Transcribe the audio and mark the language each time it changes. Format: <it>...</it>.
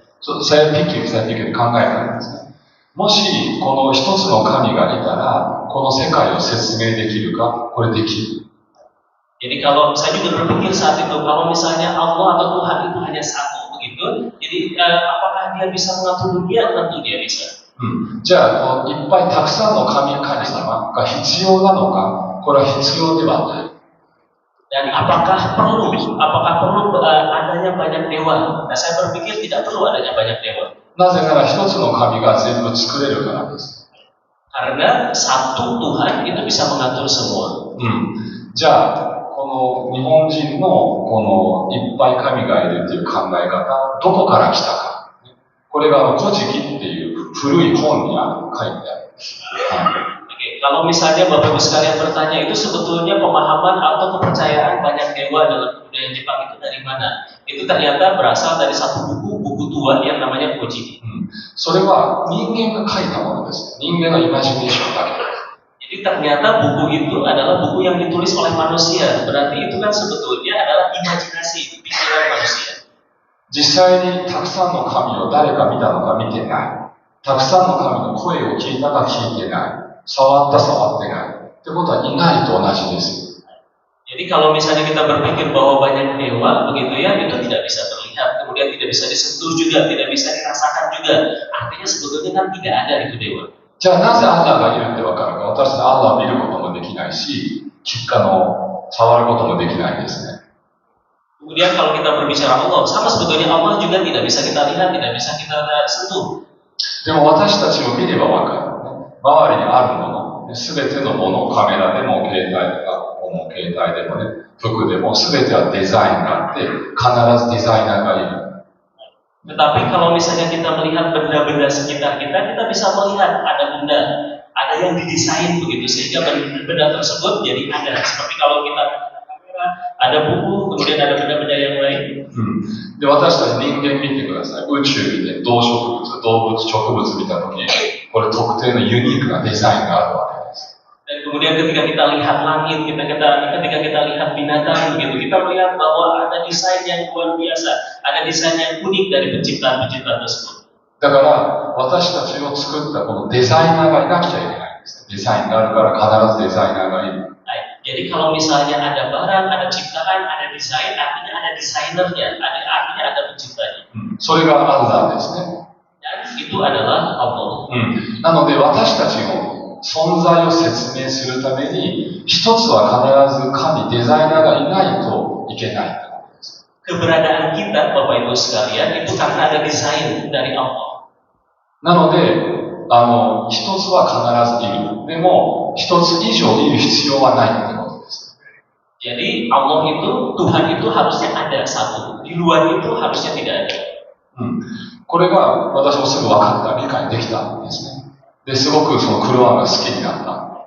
<id>saya pikir</id> <ja>考えたんですね。もしこの一つの神がいたら、この世界を説明できるか、これできる。</ja> <id>Jadi kalau saya juga berpikir saat itu, kalau misalnya Allah atau Tuhan itu hanya satu begitu, jadi apakah dia bisa mengatur dunia? Tentu dia bisa.</id> <ja>じゃあいっぱいたくさんの神様が必要なのか、これは必要ではない。</ja> <id>Dan apakah perlu adanya banyak dewa? Nah, saya berpikir tidak perlu adanya banyak dewa.</id> <ja>なぜなら一つの神が全部作れるからです。</ja> <id>Karena satu Tuhan itu bisa mengatur semua.</id> <ja>じゃあこの日本人のこのいっぱい神がいるっていう考え方、どこから来たか。これが古事記っていう古い本に書いてある。</ja> <id>Kalau misalnya Bapak Ibu sekalian bertanya, itu sebetulnya pemahaman atau kepercayaan banyak dewa dalam budaya Jepang itu dari mana? Itu ternyata berasal dari satu buku tua yang namanya Kojiki.</id> <ja>それは人間が書いたものです。人間のイマジネーションだけ。</ja> <id>Jadi ternyata buku itu adalah buku yang ditulis oleh manusia. Berarti itu kan sebetulnya adalah imajinasi, pikiran manusia.</id> <ja>実際にたくさんの神を誰か見たのか見てない。たくさんの神の声を聞いたか聞いてない。触ってない。ってことはいないと同じです。</ja> <id>Jadi kalau misalnya kita berpikir bahwa banyak dewa begitu ya, itu tidak bisa terlihat, kemudian tidak bisa disentuh juga, tidak bisa dirasakan juga. Artinya sebetulnya kan tidak ada itu dewa.</id> <ja>じゃあなぜアッラーがいるってわかるか。私はアッラーを見ることもできないし、触ることもできないですね。</ja> <id>Kemudian kalau kita berbicara Allah, sama sebetulnya Allah juga tidak bisa kita lihat, tidak bisa kita sentuh.</id> <ja>でも私たちを見ればわかる。周りにあるもの、すべてのもの、カメラでも携帯でもね、服でもすべてはデザインがあって、必ずデザイナーがいる。</ja> <id>Tetapi kalau misalnya kita melihat benda-benda sekitar kita, kita bisa melihat ada yang didesain begitu sehingga benda tersebut jadi ada. Seperti kalau kita kamera, ada buku, kemudian ada benda-benda yang lain.</id> <ja>で、私たち人間見てください。宇宙見て、動植物、動物、植物見たとき、これ特定のユニークなデザインがあるわけです。</ja> <id>Dan kemudian ketika kita lihat langit, ketika kita lihat binatang begitu, kita melihat bahwa ada desain yang luar biasa, ada desain yang unik dari penciptaan-penciptaan tersebut.</id> <ja>だから、私たちを作ったこのデザイナーがいなくちゃいけないんです。デザインがあるから必ずデザイナーがいる。</ja> <id>Jadi kalau misalnya ada barang, ada ciptaan, ada desain, artinya ada desainernya, artinya ada penciptanya.</id> <ja>それがアンラーですね。</ja> <id>Dan itu adalah Allah.</id> <ja>なので私たちの存在を説明するために、一つは必ず神、デザイナーがいないといけない。</ja> <id>Keberadaan kita, Bapak Ibu sekalian, itu karena ada desain dari Allah.</id> <ja>なので、一つは必ずいる。でも、一つ以上いる必要はないってことです。</ja> <id>Jadi Allah itu, Tuhan itu harusnya ada satu. Di luar itu harusnya tidak ada.</id> <ja>これが私もすぐ分かった、理解できたんですね。で、すごくそのクロアンが好きになった。</ja>